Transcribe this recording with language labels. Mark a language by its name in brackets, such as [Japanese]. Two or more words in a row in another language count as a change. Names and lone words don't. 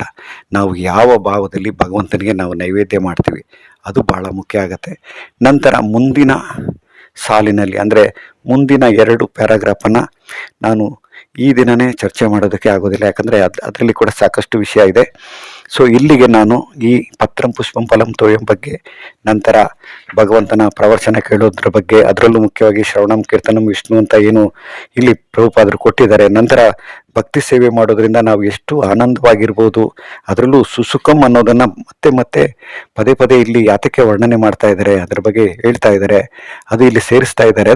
[Kannada] ನಾವು ಯಾವ ಭಾವದಲ್ಲಿ ಭಗವಂತನಿಗೆ ನಾವು ನೈವೇದ್ಯ ಮಾಡ್ತೀವಿ ಅದು ಬಹಳ ಮುಖ್ಯ ಆಗತ್ತೆ. ನಂತರ ಮುಂದಿನ ಸಾಲಿನಲ್ಲಿ, ಅಂದರೆ ಮುಂದಿನ 2 ಪ್ಯಾರಾಗ್ರಾಫನ್ನು ನಾನು ಈ ದಿನನೇ ಚರ್ಚೆ ಮಾಡೋದಕ್ಕೆ ಆಗೋದಿಲ್ಲ, ಯಾಕಂದರೆ ಅದರಲ್ಲಿ ಕೂಡ ಸಾಕಷ್ಟು ವಿಷಯ ಇದೆ. ಸೊ ಇಲ್ಲಿಗೆ ನಾನು ಈ [Sanskrit] ಪತ್ರಂ ಪುಷ್ಪಂ ಫಲಂ ತೋಯಂ [Kannada] ಬಗ್ಗೆ, ನಂತರ ಭಗವಂತನ ಪ್ರವಚನ ಕೇಳೋದ್ರ ಬಗ್ಗೆ, ಅದರಲ್ಲೂ ಮುಖ್ಯವಾಗಿ [Sanskrit] ಶ್ರವಣಂ ಕೀರ್ತನಂ ವಿಷ್ಣು [Kannada] ಅಂತ ಏನು ಇಲ್ಲಿ ಪ್ರಭುಪಾದರು ಕೊಟ್ಟಿದ್ದಾರೆ, ನಂತರ ಭಕ್ತಿ ಸೇವೆ ಮಾಡೋದ್ರಿಂದ ನಾವು ಎಷ್ಟು ಆನಂದವಾಗಿರ್ಬೋದು, ಅದರಲ್ಲೂ ಸುಸುಖಂ ಅನ್ನೋದನ್ನು ಮತ್ತೆ ಪದೇ ಪದೇ ಇಲ್ಲಿ ಯಾತಕ್ಕೆ ವರ್ಣನೆ ಮಾಡ್ತಾ ಇದ್ದಾರೆ, ಅದ್ರ ಬಗ್ಗೆ ಹೇಳ್ತಾ ಇದ್ದಾರೆ, ಅದು ಇಲ್ಲಿ ಸೇರಿಸ್ತಾ ಇದ್ದಾರೆ.